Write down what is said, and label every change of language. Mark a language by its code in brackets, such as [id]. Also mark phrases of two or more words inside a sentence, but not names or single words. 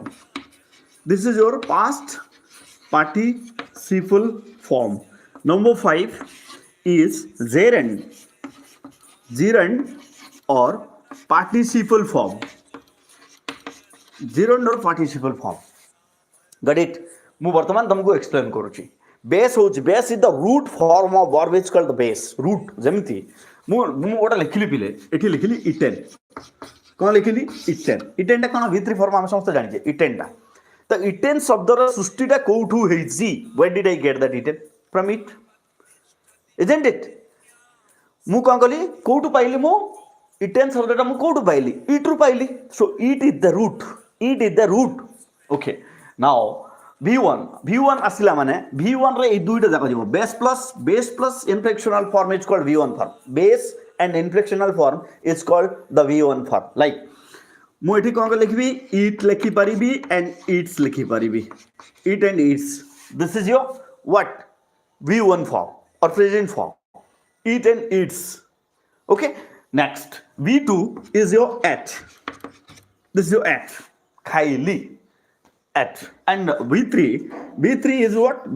[en] This is your past participle form. Number 5 is gerund or participle form. Gerund or participle form. Got it? [or] ମୁଁ ବର୍ତ୍ତମାନ ତମକୁ ଏକ୍ସପ୍ଲେନ୍ କରୁଛି। [en] ବେସ୍ ହେଉଛି base is the root form of verb is called the base root. [or] ଯେମିତି ମୁଁ ଗୋଟେ ଲେଖିଲି ପିଲେ, ଏଠି ଲେଖିଲି ଇଟେନ୍। କ'ଣ ଲେଖିଲି? ଇଟେନ୍। ଇଟେନ୍ଟା କ'ଣ? V3 ଫର୍ମ ଆମେ ସମସ୍ତେ ଜାଣିଛେ ଇଟେନ୍ଟା। ତ ଇଟେନ୍ ଶବ୍ଦର ସୃଷ୍ଟିଟା କୋଉଠୁ ହେଇଛି? [en] where did I get that ଇଟେନ୍? from it, isn't it? [or] ମୁଁ କ'ଣ କଲି? କୋଉଠୁ ପାଇଲି? ମୁଁ ଇଟେନ୍ ଶବ୍ଦଟା ମୁଁ କୋଉଠୁ ପାଇଲି? ଇଟ୍ରୁ ପାଇଲି। [en] So it is the root. It is the root. okay, now [or] V1 ଆସିଲା ମାନେ V1 ରେ ଏଇ ଦୁଇଟା ଯାକ ଯିବ। [en] base plus inflectional form is called V1 form. ବେସ୍ and inflectional form is called the V1 form. [or] Like ମୁଁ ଏଠି କ'ଣ ଲେଖିବି? ଇଟ୍ ଲେଖିପାରିବି [en] and eats [or] ଲେଖିପାରିବି। [en] Eat and eats. This is your what? V1 form or present form. Eat and eats. Okay. Next, V2 is your at. This is your at. ଖାଇଲି. At. And V3 is what?